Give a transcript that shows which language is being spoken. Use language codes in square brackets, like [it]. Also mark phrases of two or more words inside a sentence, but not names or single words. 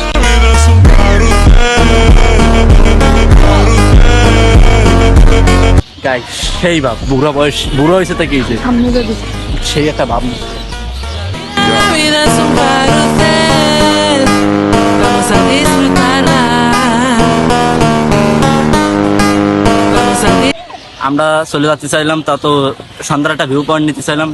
[bn] সেই ভাব, বুড়ো বয়স, বুড়ো হয়েছে তো কি হয়েছে, সেই একটা ভাব। [es] La vida es un carrusel, vamos a disfrutarla. Vamos a [bn] আমরা চলে যাচ্তে চাইলাম, তা তো সন্ধ্যার একটা [en] view point [bn] নিতে চাইলাম।